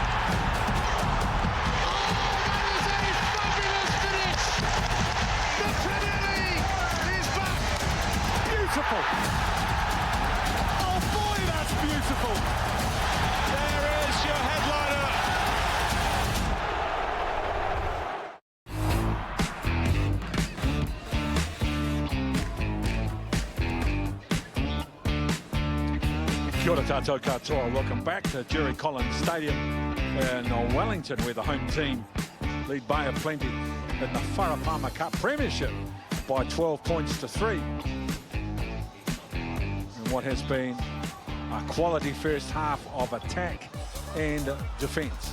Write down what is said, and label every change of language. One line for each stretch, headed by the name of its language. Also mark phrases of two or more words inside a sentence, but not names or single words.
English: Oh, that is a fabulous finish. The Premier League is back. Beautiful. Oh boy, that's beautiful. There is your headliner.
Māori: Kia ora tātou katoa.
English: Welcome back to Jerry Collins Stadium in Wellington, where the home team lead Bay of Plenty in the Farah Cup Premiership by 12 points to 3. And what has been a quality first half of attack and defence.